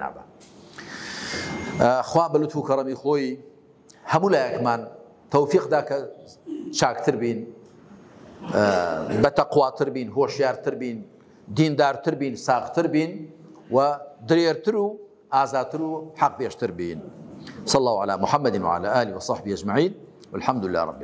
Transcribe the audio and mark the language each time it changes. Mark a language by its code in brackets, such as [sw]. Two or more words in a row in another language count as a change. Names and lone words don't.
[ckb] نابە خوا بە لوتف و کەڕەمی خۆی هەموو لایەکمان تەوفیقدا کە چاکتر بین بەتەقواتر بین هۆشیارتر بین دیندارتر بین ساغتر بین و درێرتر و ئازاتر و حەق بێشتر بین [ar] صلى الله على محمد وعلى آله وصحبه أجمعين والحمد لله رب العالمين